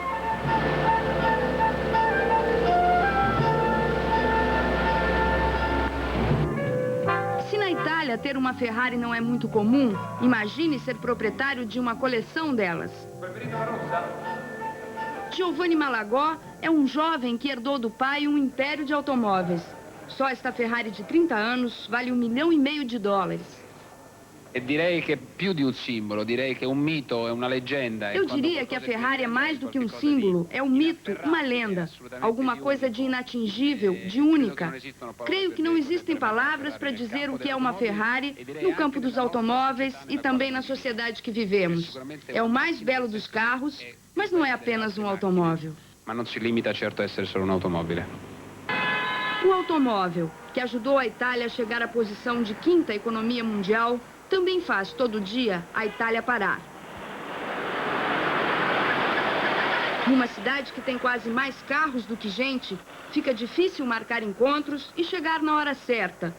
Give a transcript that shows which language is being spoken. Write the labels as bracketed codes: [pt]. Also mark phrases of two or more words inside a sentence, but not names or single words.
[pt] Se na Itália ter uma Ferrari não é muito comum, imagine ser proprietário de uma coleção delas. Giovanni Malagò é um jovem que herdou do pai um império de automóveis. Só esta Ferrari de 30 anos vale $1,5 milhão. [it] E direi che più di un simbolo, direi che un mito, è una leggenda. [pt] Eu diria que a Ferrari é mais do que um símbolo, é um mito, uma lenda, alguma coisa de inatingível, de única. Creio que não existem palavras para dizer o que é uma Ferrari no campo dos automóveis e também na sociedade que vivemos. É o mais belo dos carros, mas não é apenas um automóvel. [it] Ma non si limita certo a essere solo un'automobile. [pt] O automóvel, que ajudou a Itália a chegar à posição de 5ª economia mundial, também faz todo dia a Itália parar. Numa cidade que tem quase mais carros do que gente, fica difícil marcar encontros e chegar na hora certa.